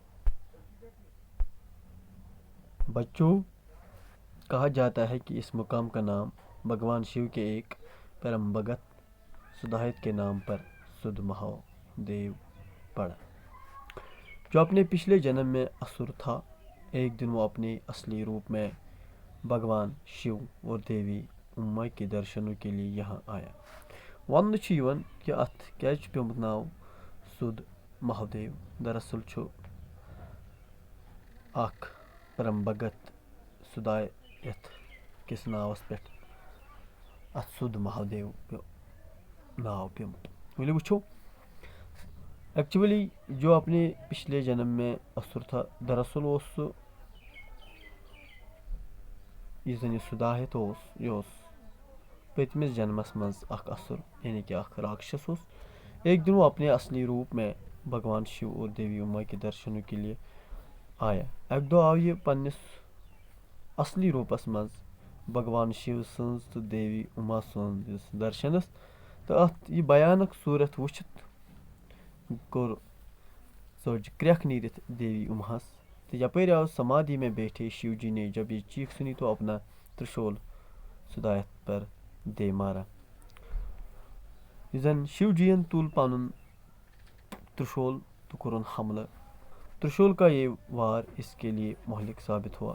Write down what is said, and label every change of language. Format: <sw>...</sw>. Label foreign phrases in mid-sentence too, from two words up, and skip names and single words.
<hi>बच्चों, कहा जाता है कि इस मुकाम का नाम भगवान शिव के एक परम भगत सुदाहित के नाम पर शुद्ध महादेव पड़ा, जो अपने पिछले जन्म में असुर था। एक दिन वो अपने असली रूप में भगवान शिव और देवी उमा के दर्शनों के लिए यहाँ आया।</hi> <ks>वन कि अत क्या पेमुत नाव शुद्ध महादेव। दरअसल छु अख परम भगत सुदायत किस नावस पे अत शुद्ध महादेव नाव पेमुत।</ks> <hi>बोले वुचो एक्चुअली जो अपने पिछले जन्म में असुर था, दरअसल उस</hi> <ks>सुदाहित पतमिस जन्मस मज अख असुर यानी कि अख राक्षस।</ks> <hi>एक दिन वो अपने असली रूप में भगवान शिव और देवी उमा के दर्शनों के लिए आया।</hi> <ks>एक दो आव यह पन्निस असली रूपस मज भगवान शिव सन्स तो देवी उमा सन्स दर्शनस। तो अत यह भयानक सूरत वुचित कोर सोच क्रैख नीरित देवी उमास। तो यपर आव</ks> <hi>समाधि में बैठे शिव जी ने जब ये चीख सुनी तो अपना त्रिशूल सुदायत पर दे मारा।</hi> <ks>जन शिव जी तुल पन त्रिशूल तो कुरन हमला।</ks> <hi>त्रिशूल का ये वार इसके लिए मोहलिक साबित हुआ।</hi>